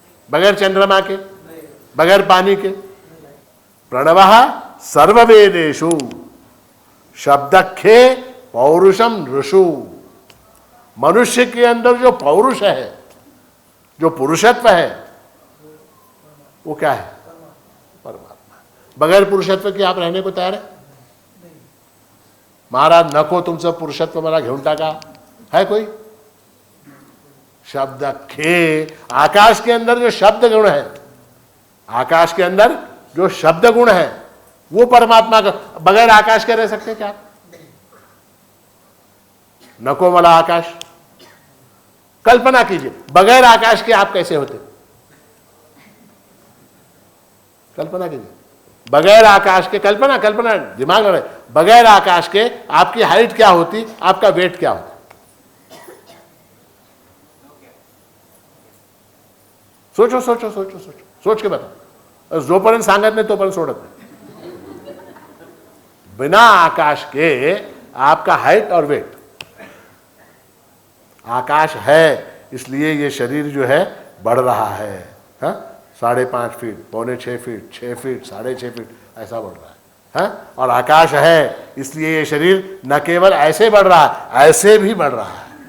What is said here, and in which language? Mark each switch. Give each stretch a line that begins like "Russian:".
Hindi: बगैर चंद्रमा के, बगैर पानी के?
Sanskrit: प्रणवः सर्ववेदेषु शब्दखे पौरुषम ऋषु।
Hindi: मनुष्य के अंदर जो पौरुष है, जो पुरुषत्व है, वो क्या है? परमात्मा। बगैर पुरुषत्व के आप रहने को तैयार है?
Marathi: महाराज नको तुमचं पुरुषत्व मला घेऊन टाका,
Hindi: है कोई? शब्द खे, आकाश के अंदर जो शब्द गुण है, आकाश के अंदर जो शब्द गुण है वो परमात्मा का, बगैर आकाश के रह सकते क्या?
Marathi: नको मला आकाश।
Hindi: कल्पना कीजिए बगैर आकाश के आप कैसे होते? कल्पना कीजिए बगैर आकाश के, कल्पना दिमाग में, बगैर आकाश के आपकी हाइट क्या होती, आपका वेट क्या होता? सोचो सोचो सोचो सोचो, सोच के बताओ।
Marathi: जोपर्यंत सांगत नाही तोपर्यंत सोडत नाही।
Hindi: बिना आकाश के आपका हाइट और वेट, आकाश है इसलिए ये शरीर जो है बढ़ रहा है, हाँ? 5.5 फीट, 5.25 फीट, 6 फीट, 6.5 फीट ऐसा बढ़ रहा है, हाँ? और आकाश है इसलिए ये शरीर न केवल ऐसे बढ़ रहा है, ऐसे भी बढ़ रहा है।